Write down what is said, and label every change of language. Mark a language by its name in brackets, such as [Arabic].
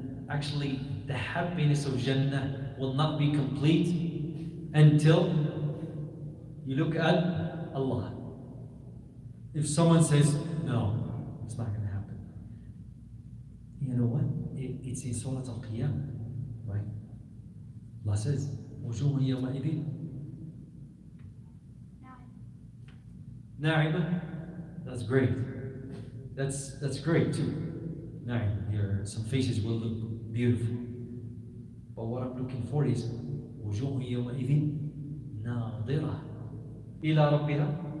[English] Actually, the happiness of Jannah will not be complete until you look at Allah. If someone says, no, it's not going to happen. You know what? It's in Surah Al-Qiyamah, right? Allah says, [Arabic] وَجُوهٌ يَوْمَئِذٍ نَاعِمَةٌ. [English] That's great. That's great too. Na'im, some faces will look beautiful. But what I'm looking for is [Arabic] وجوه يومئذ ناظرة إلى ربها.